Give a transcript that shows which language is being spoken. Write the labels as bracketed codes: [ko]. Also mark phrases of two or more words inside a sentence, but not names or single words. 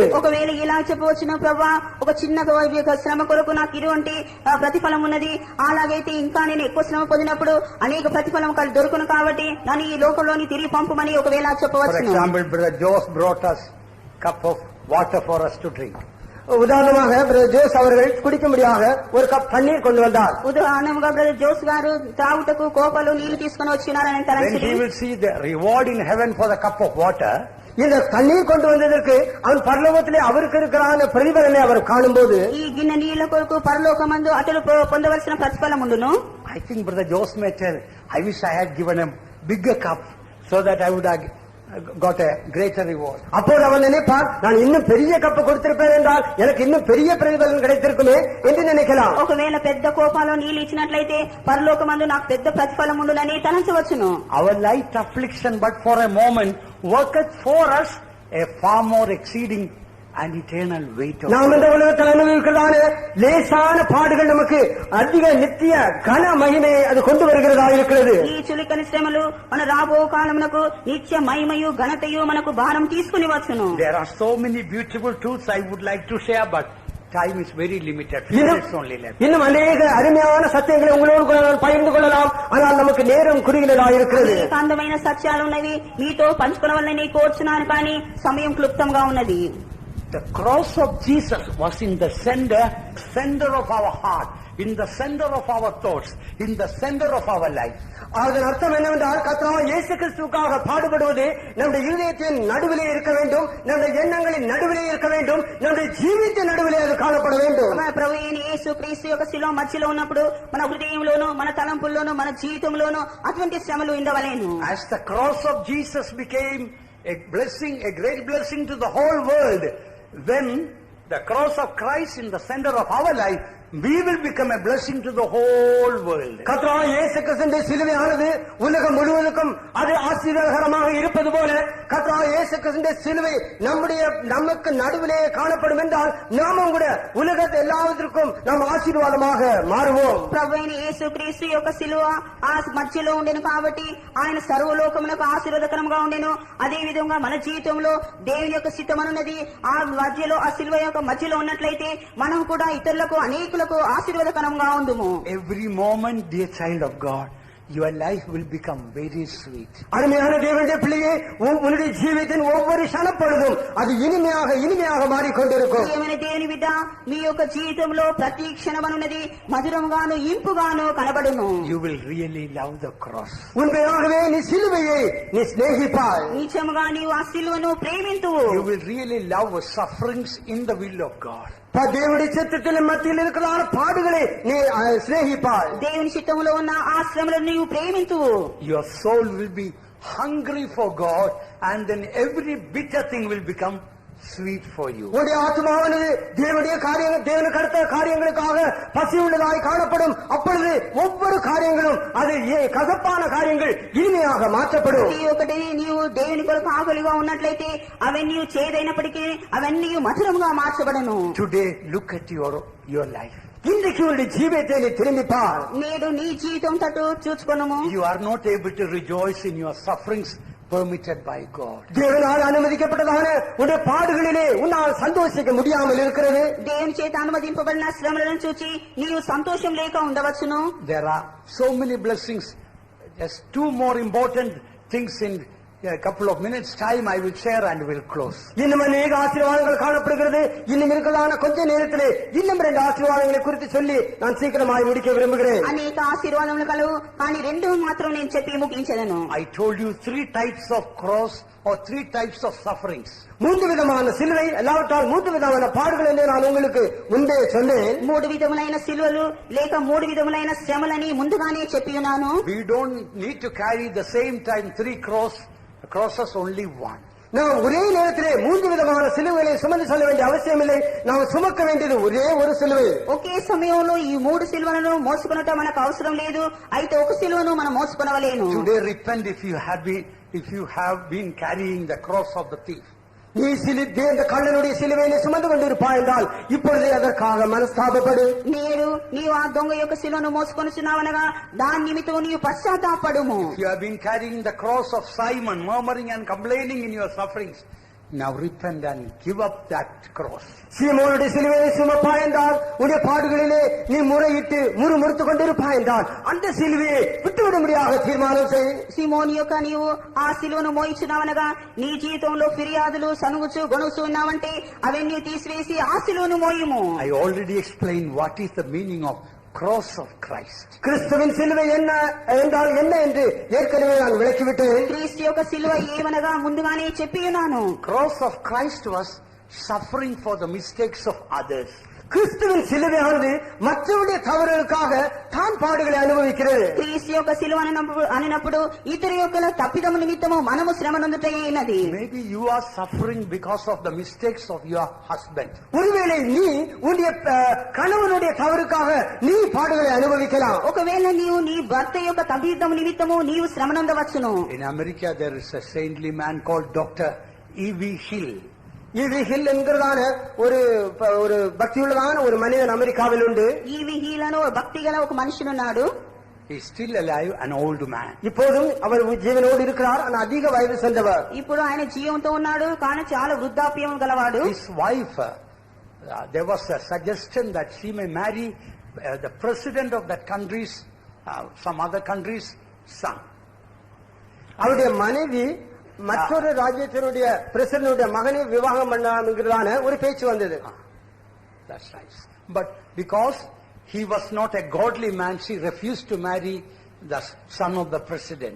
[te] ఒకవేళ ఇలా చెప్పవచ్చును, ప్రభా ఒక చిన్న శ్రమ కొరకు నాకు ఇటువంటి ప్రతిఫలం ఉన్నది, అలాగైతే ఇంకా నేను ఎక్కువ శ్రమ పొందినప్పుడు అనేక ప్రతిఫలం దొరుకును కాబట్టి నన్ను ఈ లోకంలోని తిరిగి పంపమని ఒకవేళ [en] For [te] చెప్పవచ్చు. [en] example, Brother Jose brought us cup of water for us to drink. [ta] உதாரணமாக பிரதர் ஜோஸ் அவர்கள் குடிக்கும்படியாக ஒரு கப் தண்ணீர் கொண்டு வந்தார். [te] ఉదాహరణగా బ్రదర్ జోస్ గారు త్రాగుటకు కోపలు నీళ్లు తీసుకొని వచ్చినారని [en] When [te] తలంచి [en] he will see the reward in heaven for the cup of water, [ta] இந்த தண்ணீர் கொண்டு வந்ததற்கு அவன் பரலோகத்திலே அவருக்கு இருக்கிற பிரதிபலனை அவர் காணும்போது [te] ఈ గిన్నె నీళ్ల కొరకు పరలోకమందు అతడు పొందవలసిన ప్రతిఫలం ఉండును. [en] I think Brother Jose may tell, I wish I had given a bigger cup so that I would have got a greater reward. [ta] அப்போது அவன் நினைப்பார், நான் இன்னும் பெரிய கப்பு கொடுத்திருப்பேன் என்றால் எனக்கு இன்னும் பெரிய பிரதிபலன் கிடைத்திருக்குமே என்று நினைக்கலாம். [te] ఒకవేళ పెద్ద కోపాలో నీళ్లు ఇచ్చినట్లయితే పరలోకమందు నాకు పెద్ద ప్రతిఫలం ఉండునని తలంచవచ్చును. [en] Our light affliction but for a moment worketh for us a far more exceeding and eternal weight of [ta] நாம் இந்த உலகத்தில் அனுபவிக்கிறதான லேசான பாடுகள் நமக்கு அதிக நித்திய கன மகிமையை அது கொண்டு வருகிறதா இருக்கிறது. [te] ఈ చులికని శ్రమలు మన రాబో కాలమునకు నిత్య మహిమయు ఘనతయు మనకు భారం తీసుకుని వచ్చును. [en] There are so many beautiful truths I would like to share, but time is very limited. Few minutes only left. [ta] இன்னும் அநேக அருமையான சத்தியங்களை உங்களோடு கூட நான் பகிர்ந்து கொள்ளலாம், ஆனால் நமக்கு நேரம் குறுகினதா இருக்கிறது. [te] అనేక అందమైన సత్యాలు ఉన్నవి మీతో పంచుకోవాలని కోరుచున్నాను, కానీ సమయం క్లుప్తంగా ఉన్నది. [en] The cross of Jesus was in the center of our heart, in the center of our thoughts, in the center of our life. [ta] அதன் அர்த்தம் என்னவென்றால் கர்த்தராகிய இயேசு கிறிஸ்துவுக்காக பாடுபடுவது நம்முடைய இருதயத்தின் நடுவிலே இருக்க வேண்டும், நம்முடைய எண்ணங்களின் நடுவிலே இருக்க வேண்டும், நம்முடைய ஜீவித்தின் நடுவிலே அது காணப்பட வேண்டும். [te] మన ప్రభు అయిన యేసు క్రీస్తు యొక్క శిలువ మధ్యలో ఉన్నప్పుడు మన హృదయంలోను మన తలంపుల్లోను మన జీవితంలోను అటువంటి శ్రమలు ఉండవలేను. [en] As the cross of Jesus became a blessing, a great blessing to the whole world, when the cross of Christ in the center of our life, we will become a blessing to the whole world. [ta] கர்த்தராகிய இயேசு கிறிஸ்துவின் சிலுவையானது உலகம் முழுவதுக்கும் அது ஆசீர்வாதகரமாக இருப்பது போல கர்த்தராகிய இயேசு கிறிஸ்துவின் சிலுவை நமக்கு நடுவிலே காணப்படும் என்றால் நாமும் கூட உலகத்தை எல்லாவற்றிற்கும் நாம் ஆசீர்வாதமாக மாறுவோம். [te] ప్రభు అయిన యేసు క్రీస్తు యొక్క శిలువ ఆ మధ్యలో ఉండెను కాబట్టి ఆయన సర్వలోకమునకు ఆశీర్వాదకరంగా ఉండెను. అదే విధంగా మన జీవితంలో దేవుని యొక్క చిత్తమనున్నది ఆ మధ్యలో ఆ శిలువ యొక్క మధ్యలో ఉన్నట్లయితే మనం కూడా ఇతరులకు అనేకులకు ఆశీర్వాదకరంగా ఉండుము. [en] Every moment, dear child of God, your life will become very sweet. [ta] அருமையான தேவனுடைய பிள்ளையே, உன்னுடைய ஜீவித்தின் ஒவ்வொரு க்ஷணப்பொழுதும் அது இனிமையாக மாறிக்கொண்டிருக்கும். [te] ప్రియమైన దేవుని బిడ్డ, మీ యొక్క జీవితంలో ప్రతి క్షణమనున్నది మధురంగాను ఇంపుగాను కనబడును. [en] You will really love the cross. [ta] உண்மையாகவே நீ சிலுவையை நீ சிநேகிப்பாய். [te] నిజముగా నీవు ఆ శిలువను ప్రేమింతువు. [en] You will really love sufferings in the will of God. [ta] தேவனுடைய சித்தத்தின் மத்தியில் இருக்கிற பாடுகளை நீ சிநேகிப்பாய். [te] దేవుని చిత్తములో ఉన్న ఆ శ్రమలను నీవు ప్రేమింతువు. [en] Your soul will be hungry for God, and then every bitter thing will become sweet for you. [ta] உன்னுடைய ஆத்மாவானது தேவனுக்கு அடுத்த காரியங்களுக்காக பசி உள்ளதாய் காணப்படும். அப்பொழுது ஒவ்வொரு காரியங்களும் அது கசப்பான காரியங்கள் இனிமையாக மாற்றப்படும். [te] ఒకటి నీవు దేవుని కొరకు ఆకలిగా ఉన్నట్లయితే అవన్నీ చేదైనప్పటికీ అవన్నీ మధురంగా మార్చబడను. [en] Today, look at your life. [ta] இன்றைக்கு உன்னுடைய ஜீவியத்தை நீ திரும்பி பார். [te] నేడు నీ జీవితం తట్టు చూచుకొనుము. [en] You are not able to rejoice in your sufferings permitted by God. [ta] தேவனால் அனுமதிக்கப்பட்டதான உன்னுடைய பாடுகளிலே உன்னால் சந்தோஷிக்க முடியாமல் இருக்கிறது. [te] దేవుని చేత అనుమతింపబడిన శ్రమలను చూచి నీవు సంతోషం లేక ఉండవచ్చును. [en] There are so many blessings. Just two more important things in a couple of minutes time I will share and will close. [ta] இன்னும் அநேக ஆசீர்வாதங்கள் காணப்படுகிறது. இன்னும் இருக்கிறதான கொஞ்ச நேரத்திலே இன்னும் 2 ஆசீர்வாதங்களை குறித்து சொல்லி நான் சீக்கிரமாய் முடிக்க விரும்புகிறேன். [te] అనేక ఆశీర్వాదములు కలవు, కానీ 2 మాత్రం నేను చెప్పి ముగించెదను. [en] I told you 3 types of cross or 3 types of sufferings. [ta] 3 விதமான சிலுவை, அல்லாவிட்டால் 3 விதமான பாடுகள் என்று நான் உங்களுக்கு முன்பே சொன்னேன். [te] 3 విధములైన సిలువలు లేక 3 విధములైన శ్రమలని ముందుగానే చెప్పి ఉన్నాను. [en] We don't need to carry the same time 3 crosses, only one. [ta] நாம் ஒரே நேரத்திலே 3 விதமான சிலுவைகளை சுமந்து செல்ல வேண்டிய அவசியம் இல்லை. நாம் சுமக்க வேண்டியது ஒரே ஒரு சிலுவை. [te] ఒకే సమయంలో ఈ 3 సిలువలను మోసుకొనటం మనకు అవసరం లేదు. అయితే ఒక సిలువను మనం మోసుకొనవలేను. [en] Today repent if you have been carrying the cross of the thief. [ta] நீ இந்த கள்ளனுடைய சிலுவையை சுமந்து கொண்டிருப்பாய் என்றால் இப்பொழுதே அதற்காக மனஸ்தாபப்படு. [te] నీవు ఆ దొంగ యొక్క శిలువను మోసుకొనుచున్నావనగా దాని నిమిత్తం నీవు పశ్చాత్తాపడుము. [en] If you have been carrying the cross of Simon, murmuring and complaining in your sufferings, Now repent and give up that cross. [ta] சீமோனுடைய சிலுவையை சுமப்பாய் என்றால் உன்னுடைய பாடுகளிலே நீ முறையிட்டு முறுமுறுத்துக் கொண்டிருப்பாய் என்றால் அந்த சிலுவையை விட்டுவிடும்படியாக தீர்மானம் செய். [te] సిమోను యొక్క నీవు ఆ శిలువను మోయించున్నావనగా నీ జీవితంలో ఫిర్యాదులు సనుగుచు గొణుచు ఉన్నావంటే అవన్నీ తీసివేసి ఆ శిలువను మోయుము. [en] I already explained what is the meaning of cross of Christ. [ta] கிறிஸ்துவின் சிலுவை என்ன என்றால் என்ன என்று ஏற்கனவே நான் விளக்கிவிட்டேன். [te] క్రీస్తు యొక్క శిలువ ఏమనగా ముందుగానే చెప్పి ఉన్నాను. [en] Cross of Christ was suffering for the mistakes of others. [ta] கிறிஸ்துவின் சிலுவையானது மற்றவருடைய தவறுகளுக்காக தான் பாடுகளை அனுபவிக்கிறது. [te] క్రీస్తు యొక్క శిలువ అనినప్పుడు ఇతరు యొక్క తప్పిదము నిమిత్తము మనము శ్రమ నొందుటయ్యున్నది. [en] Maybe you are suffering because of the mistakes of your husband. [ta] ஒருவேளை நீ உன்னுடைய கணவனுடைய தவறுக்காக நீ பாடுகளை அனுபவிக்கலாம். [te] ఒకవేళ నీవు నీ భర్త యొక్క తప్పిదము నిమిత్తము నీవు శ్రమ నొందవచ్చును. [en] In America there is a saintly man called Dr. E.V. Hill. [ta] ஈவி ஹில் என்கிறதான ஒரு பக்தியுள்ளதான ஒரு மனிதன் அமெரிக்காவில் உண்டு. [te] ఈవి హీల్ అని ఒక భక్తి గల ఒక మనుషుడున్నాడు. [en] He is still alive, an old man. [ta] இப்போதும் அவர் ஜீவனோடு இருக்கிறார். ஆனால் அதிக వయసు சென்றவர். [te] ఇప్పుడు ఆయన జీవంతో ఉన్నాడు కానీ చాలా వృద్ధాప్యం గలవాడు. [en] His wife, there was a suggestion that she may marry the president of that country's, some other country's son. [ta] அவருடைய மனைவி மற்றொரு ராஜ்யத்தினுடைய பிரசிடனுடைய மகனை விவாகம் பண்ணாம்ங்கிறதான ஒரு பேச்சு வந்தது. [en] That's nice. But because he was not a godly man, she refused to marry the son of the president.